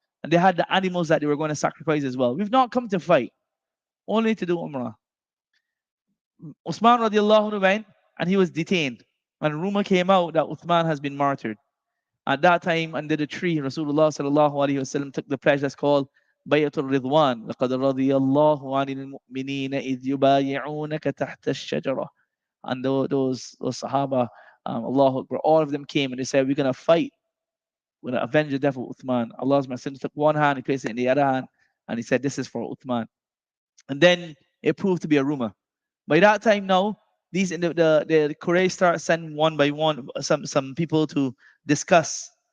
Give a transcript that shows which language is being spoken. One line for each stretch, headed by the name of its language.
English: And they had the animals that they were going to sacrifice as well. We've not come to fight, only to do Umrah. Uthman radiallahu anh went and he was detained. And a rumor came out that Uthman has been martyred. At that time, under the tree, Rasulullah sallallahu alaihi wasallam took the pledge that's called Bayatul Ridwan.
Arabic: لقد رضي الله عن المؤمنين إذ يبايعونك تحت الشجرة.
English: And those Sahaba, Allahu Akbar, all of them came and they said, we're going to fight. We're going to avenge the death of Uthman. Allah's Messenger took one hand, he placed it in the other hand, and he said, this is for Uthman. And then it proved to be a rumor. By that time now, these the Quraysh start sending one by one some people to discuss.